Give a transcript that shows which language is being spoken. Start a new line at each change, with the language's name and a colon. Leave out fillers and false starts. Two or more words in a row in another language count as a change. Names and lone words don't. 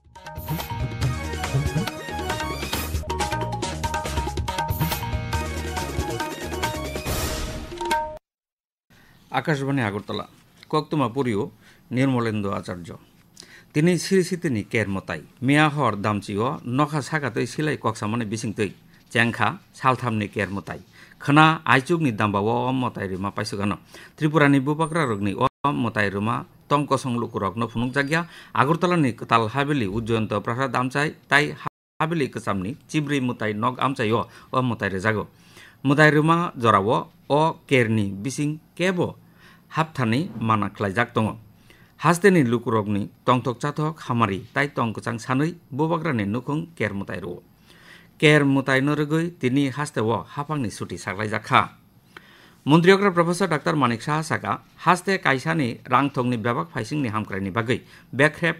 Turkic languages: আকাশবাণী আগরতলা কক্তমা পুরীও নির্মলেন্দু আচার্য তিনি সিরিসিতিনি কেরমতাই মিয়া হর দামচিও নখা সাকাতৈ সিলাই কক্সামানে বিসিংতৈ চেংখা সালথামনি কেরমতাই খনা আইচুকনি দামবাও অমতাই রিমা পাইসুগানো ত্রিপুরানি বুপাকরা রগনি অমতাই রিমা তংকসং লুকুরকনো ফুনুক জাগিয়া আগরতলানি তাল হাবেলি উজ্জয়ন্ত প্রাসাদ আমচাই তাই হাবেলি কসামনি চিব্রি মুতাই নগ আমচাইও অমতাই রেজাগো মুতাই রিমা জরাও অ কেরনি বিসিং কেবো হাবথানি মানা ख्लाइजाक दङ हासदेनि लुकुरगनि तंथक चाथक हामारि ताइ तंकचां सानै बुबाग्रानि नुखुं केरमुताइ रो केरमुताइ नरगै तिनि हास्तेव हाफांनि सुटि साग्लाइजाखा मन्त्रियग्रा प्रफेसर डाक्टर मानिक साहा साका हास्ते काइसानि रांथंनि बेबाक फाइसिंनि हामक्राइनि बागै बेख्रेब